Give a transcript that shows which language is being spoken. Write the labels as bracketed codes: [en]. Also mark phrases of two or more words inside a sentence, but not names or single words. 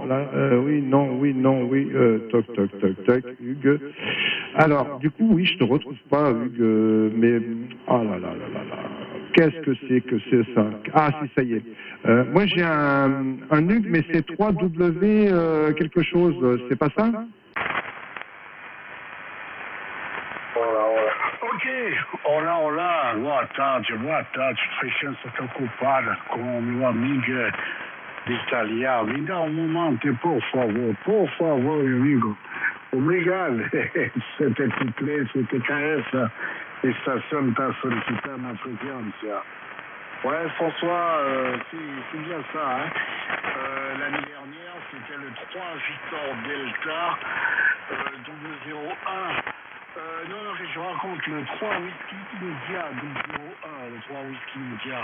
[fr] Là, oui, non, toc, Hugues. Alors, du coup, oui, je te retrouve pas, Hugues, mais, oh là là là là là, qu'est-ce que c'est ça? Ah, si, ça y est. Moi, j'ai un Hugues, mais c'est 3W quelque chose, c'est pas ça? [pt] Olá, boa tarde, presença ocupada com o meu amigo de italiano. Me dá momento, por favor, meu amigo. Obrigado. [fr] C'était couplé, c'était [pt] essa estação está solicitando a presença. [fr] Ouais, François, c'est bien ça. Hein. L'année dernière, c'était le 3 Victor Delta 001. Non, je raconte le 3 Whisky India 001, le 3 Whisky India.